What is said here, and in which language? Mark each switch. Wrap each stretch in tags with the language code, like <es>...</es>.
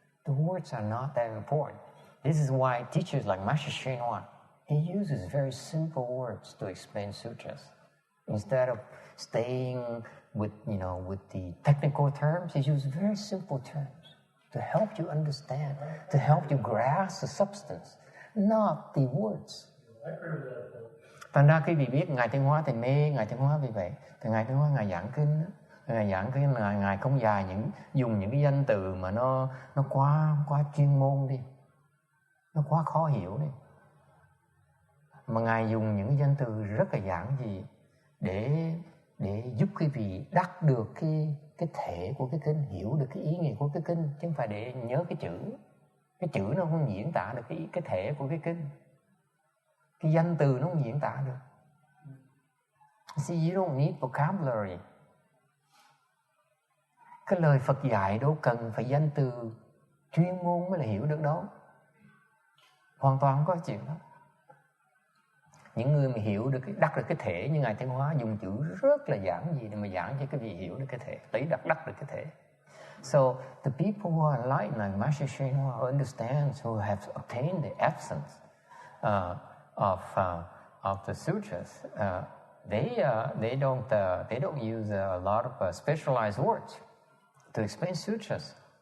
<en>The words are not that important. This is why teachers like Master Hsuan Hua, he uses very simple words to explain sutras. Instead of staying with the technical terms, he uses very simple terms to help you understand, to help you grasp the substance, not the words.</en> <vi>Thành ra khi vị biết Ngài Thanh Hóa thì mê Ngài Thanh Hóa vì vậy. Thì Ngài Thanh Hóa Ngài giảng kinh, Ngài không dài dùng những cái danh từ mà nó quá chuyên môn đi, nó quá khó hiểu đi, mà Ngài dùng những cái danh từ rất là giản dị để giúp quý vị đắc được cái thể của cái kinh, hiểu được cái ý nghĩa của cái kinh, chứ không phải để nhớ cái chữ. Cái chữ nó không diễn tả được cái thể của cái kinh. Cái danh từ nó không diễn tả được.</vi> <en>See, you don't need vocabulary.</en> <vi>Cái lời Phật dạy đâu cần phải danh từ chuyên môn mới là hiểu được đâu. Hoàn toàn không có chuyện đó. Những người mà hiểu được đắc được cái thể như Ngài Thanh Hóa dùng chữ rất là giản dị để mà giảng cho cái vị hiểu được cái thể, lấy đắc được cái thể.</vi> <en>So the people who are enlightened, like Master Hsuan Hua, who understands, who have obtained the essence of the sutras, they don't use a lot of specialized words to explain sutras.</en>